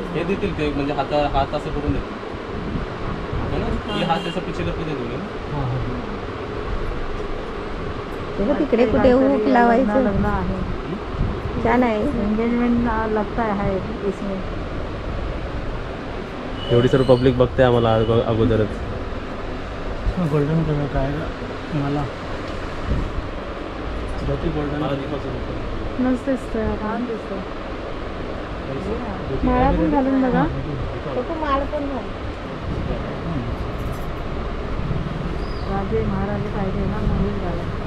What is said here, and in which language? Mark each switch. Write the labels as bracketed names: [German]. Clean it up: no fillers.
[Marathi] हे देतील ते म्हणजे हात असं करून देतील है ना [Hindi] ये हात ऐसा पीछे करके दे दोगे ना हाँ हाँ [Marathi] तेव्हा तिकडे कुठे हुक लावायचं लग्न आहे छान आहे [Hindi] एंगेजमेंट लगता है इसमें [Marathi] एवढी सर्व पब्लिक बघते आम्हाला अगोदरच [Hindi] इसमें गोल्डन कलर का आएगा माला गोल्डन [Marathi] मस्त दिसतोय छान दिसतो माळा पण घालून बघा तो माळ पण घाल राजे महाराजे पाहिजे ना म्हणून घाला